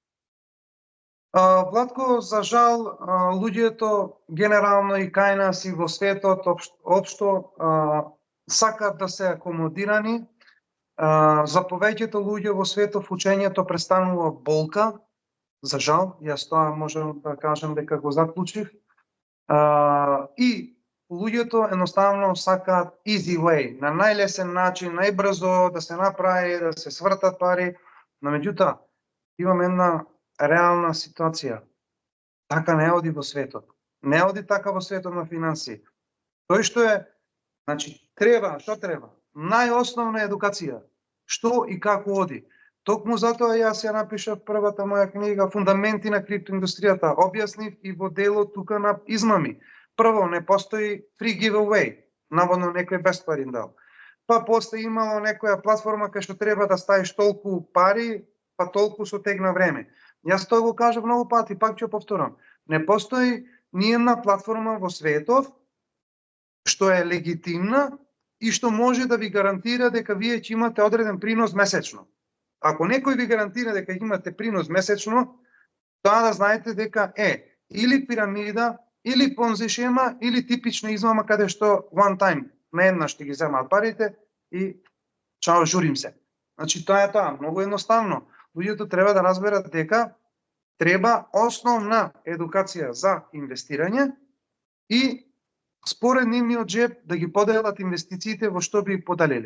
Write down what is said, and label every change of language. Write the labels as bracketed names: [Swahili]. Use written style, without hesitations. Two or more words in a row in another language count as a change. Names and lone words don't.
[Macedonian] Владко, за жал, луѓето генерално и кај нас и во светот општо сакаат да се акомодирани. За повеќето луѓе во светот учењето престанува болка. За жал, јас тоа можам да кажам дека го заклучив. И луѓето едноставно сакаат [English] easy way, [Macedonian] на најлесен начин, најбрзо да се направи, да се свртат пари. Но меѓутоа, имам една реална ситуација. Така не оди во светот. Не оди така во светот на финансии. Тој што е, значи, што треба? Најосновна едукација. Што и како оди. Токму затоа јас ја напишав првата моја книга Фундаменти на криптоиндустријата. Објаснив и во делот тука на измами. Прво, не постои [English] free giveaway. [Macedonian] Наводно некој без пари дал. Па после имало некоја платформа кај што треба да ставиш толку пари, па толку со тек на време. Јас тоа го кажав многу пати, пак ќе повторам. Не постои ниедна платформа во светот што е легитимна и што може да ви гарантира дека вие ќе имате одреден принос месечно. Ако некој ви гарантира дека имате принос месечно, тоа да знаете дека е или пирамида, или понзи шема, или типична измама каде што [English] one time, [Macedonian] наеднаш ќе ги земаат парите и чао, журим се. Значи тоа е тоа, многу едноставно. Луѓето треба да разберат дека треба основна едукација за инвестирање и според нивниот джеб да ги поделат инвестициите во што би поделиле.